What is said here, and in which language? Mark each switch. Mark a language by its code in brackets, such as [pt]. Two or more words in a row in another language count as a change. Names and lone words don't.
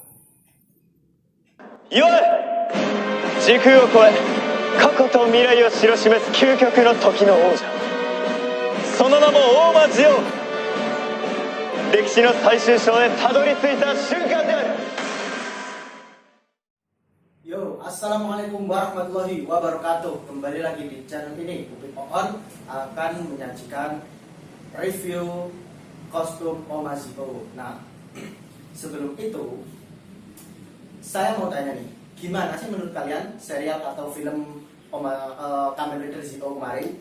[ja] よい、時空を超え過去と未来を知らしめす究極の時の王者、その名も大間ジオン。歴史の最終章へたどり着いた瞬間である。 [ar] Yo, assalamualaikum warahmatullahi wabarakatuh. [id] Kembali lagi di channel ini, Upin Oon akan menyajikan review kostum Omazio. Nah, sebelum itu saya mau tanya nih, gimana sih menurut kalian serial atau film Kamen Rider Zeo kemarin?